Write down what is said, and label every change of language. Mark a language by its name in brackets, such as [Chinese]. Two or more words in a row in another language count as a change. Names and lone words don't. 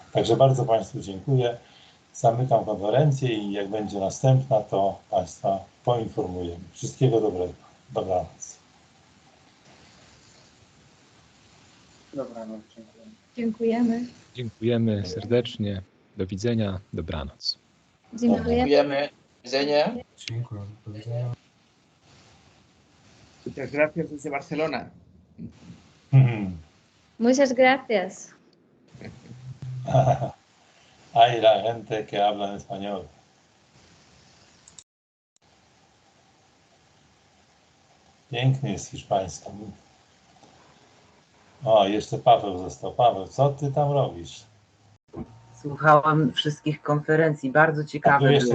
[Polish] Także bardzo Państwu dziękuję. Zamykam konferencję i jak będzie następna, to Państwa poinformujemy. Wszystkiego dobrego. Dobranoc. Dobranoc, dziękuję. Dziękujemy. Dziękujemy serdecznie. Do widzenia. Dobranoc. Dziękujemy. Dziękujemy. Do widzenia. Dziękuję. Do widzenia. [Spanish] Muchas gracias desde Barcelona. Muchas gracias. Hay la gente que habla en español. [Polish] Piękny jest hiszpański. O, jeszcze Paweł został. Paweł, co ty tam robisz? Słuchałam wszystkich konferencji, bardzo ciekawe Był jeszcze